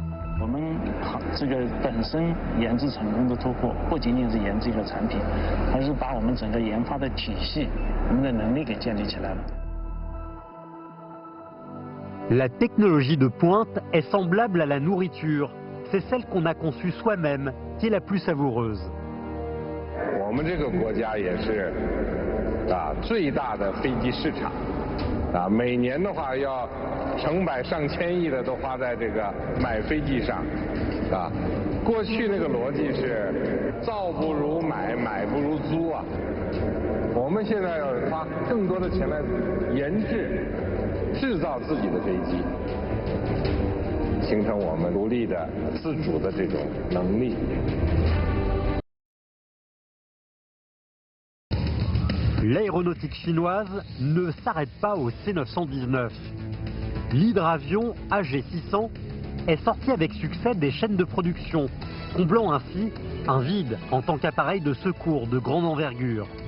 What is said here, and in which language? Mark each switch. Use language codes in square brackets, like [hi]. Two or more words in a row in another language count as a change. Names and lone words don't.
[fr] La technologie de pointe est semblable à la nourriture. C'est celle qu'on a conçue soi-même qui est la plus savoureuse. [zh] 最大的飞机市场每年的话要成百上千亿的都花在这个买飞机上过去那个逻辑是造不如买，买不如租我们现在要花更多的钱来研制制造自己的飞机，形成我们独立的自主的这种能力。 [fr] l'aéronautique chinoise ne s'arrête pas au C919. L'hydravion AG600 est sorti avec succès des chaînes de production, comblant ainsi un vide en tant qu'appareil de secours de grande envergure.